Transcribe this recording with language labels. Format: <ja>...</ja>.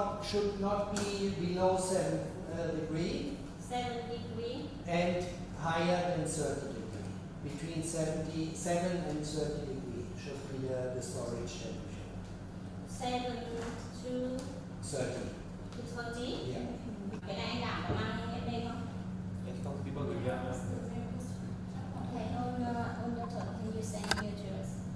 <en>Should not be below 7 degree 7 degree and higher than 30 degree. Between 77 and 30 degree should be the storage temperature. 7 to 30. 30. Yeah.</en> <vi>Cái này anh đảm có mang hết đây không? Anh không biết bao nhiêu gram.</vi> <en>Okay, on the top, can you send me your address?</en>